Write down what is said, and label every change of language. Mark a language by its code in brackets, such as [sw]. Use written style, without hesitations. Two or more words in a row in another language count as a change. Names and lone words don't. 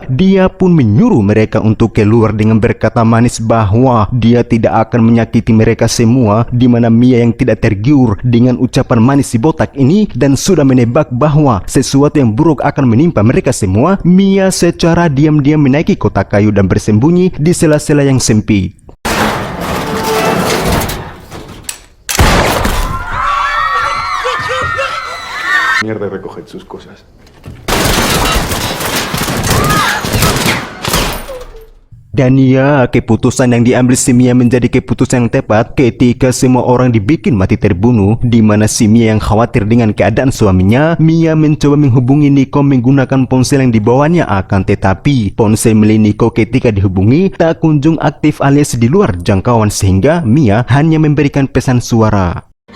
[id] Dia pun menyuruh mereka untuk keluar dengan berkata manis bahwa dia tidak akan menyakiti mereka semua, di mana Mia yang tidak tergiur dengan ucapan manis si botak ini dan sudah menebak bahwa sesuatu yang buruk akan menimpa mereka semua, Mia secara diam-diam menaiki kotak kayu dan bersembunyi di sela-sela yang sempit. [es] Mierda, recoger sus cosas. [id] Dan ya, keputusan yang diambil si Mia menjadi keputusan yang tepat ketika semua orang dibikin mati terbunuh, di mana si Mia yang khawatir dengan keadaan suaminya. Mia mencoba menghubungi Nico menggunakan ponsel yang dibawanya, akan tetapi ponsel milik Nico ketika dihubungi tak kunjung aktif alias di luar jangkauan, sehingga Mia hanya memberikan pesan suara.